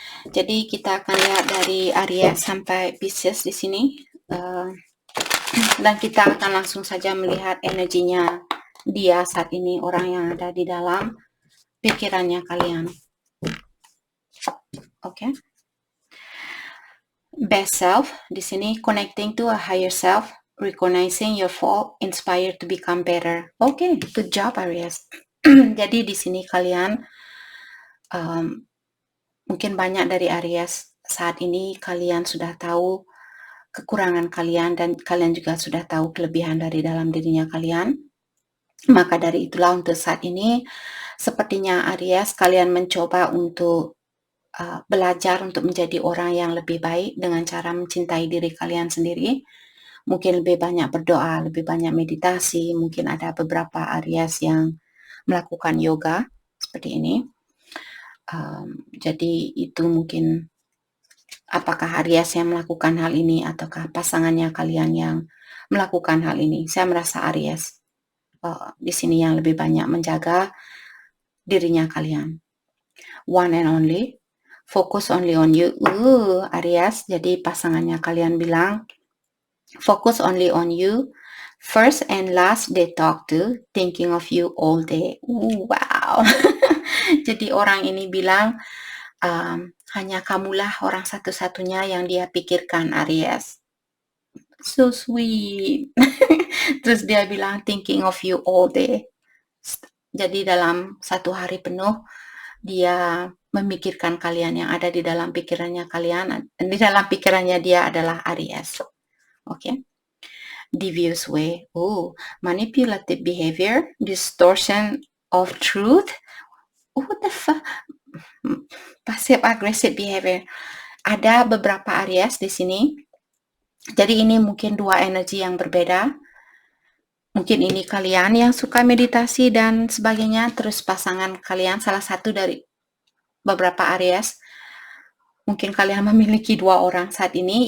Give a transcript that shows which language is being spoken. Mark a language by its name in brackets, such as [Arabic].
[Indonesian] Jadi kita akan lihat dari Aries sampai Pisces di sini. Dan kita akan langsung saja melihat energinya dia saat ini, orang yang ada di dalam pikirannya kalian. Oke. [English] Best self [Indonesian] di sini, [English] connecting to a higher self, recognizing your fault, inspired to become better. Oke, good job Aries. [Indonesian] Jadi di sini kalian mungkin banyak dari Aries saat ini kalian sudah tahu kekurangan kalian dan kalian juga sudah tahu kelebihan dari dalam dirinya kalian. Maka dari itulah untuk saat ini sepertinya Aries kalian mencoba untuk belajar untuk menjadi orang yang lebih baik dengan cara mencintai diri kalian sendiri. Mungkin lebih banyak berdoa, lebih banyak meditasi, mungkin ada beberapa Aries yang melakukan yoga seperti ini. Jadi itu mungkin apakah Aries yang melakukan hal ini ataukah pasangannya kalian yang melakukan hal ini. Saya merasa Aries di sini yang lebih banyak menjaga dirinya kalian. [English] One and only, focus only on you. Aries, [Indonesian] jadi pasangannya kalian bilang [English] focus only on you. First and last they talk to, thinking of you all day. Wow. [Indonesian] Jadi orang ini bilang hanya kamulah orang satu-satunya yang dia pikirkan, Aries. [English] So sweet. [Indonesian] Terus dia bilang [English] thinking of you all day. [Indonesian] Jadi dalam satu hari penuh dia memikirkan kalian, yang ada di dalam pikirannya kalian. Di dalam pikirannya dia adalah Aries. [English] Oke. Devious way. Manipulative behavior, distortion of truth. What the fuck? Passive aggressive behavior. [Indonesian] Ada beberapa Aries di sini. Jadi ini mungkin dua energi yang berbeda. Mungkin ini kalian yang suka meditasi dan sebagainya, terus pasangan kalian salah satu dari beberapa Aries. Mungkin kalian memiliki dua orang saat ini.